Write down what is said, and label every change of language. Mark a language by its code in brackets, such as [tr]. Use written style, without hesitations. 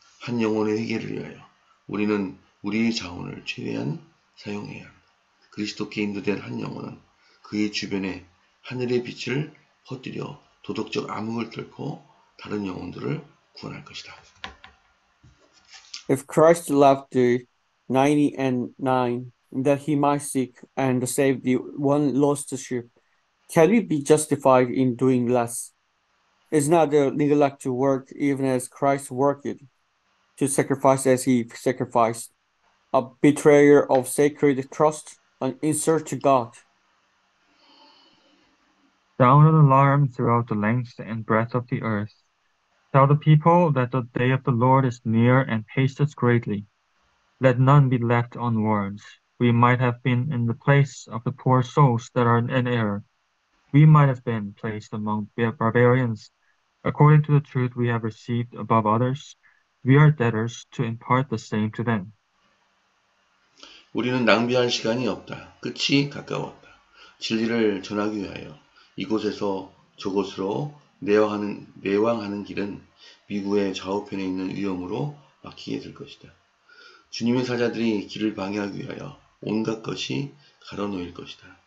[ko] 한 영혼의 회개를 위하여 우리는 우리의 자원을 최대한 사용해야 한다. 그리스도께 인도된 한 영혼은 그의 주변에 하늘의 빛을 퍼뜨려 도덕적 암흑을 뚫고 다른 영혼들을 구원할 것이다. [en] If Christ left the 99 that he might seek and save the one lost sheep, can we be justified in doing less? Is not the neglect to work even as Christ worked, to sacrifice as he sacrificed, a betrayer of sacred trust, an insult to God? Sound an alarm throughout the length and breadth of the earth. Tell the people that the day of the Lord is near and hasteth greatly. Let none be left unwarned. We might have been in the place of the poor souls that are in error. We might have been placed among barbarians. According to the truth we have received above others, we are debtors to impart the same to them. [ko] 우리는 낭비할 시간이 없다. 끝이 가까웠다. 진리를 전하기 위하여 이곳에서 저곳으로 내왕하는 길은 미국의 좌우편에 있는 위험으로 막히게 될 것이다. 주님의 사자들이 길을 방해하기 위하여 온갖 것이 가로놓일 것이다.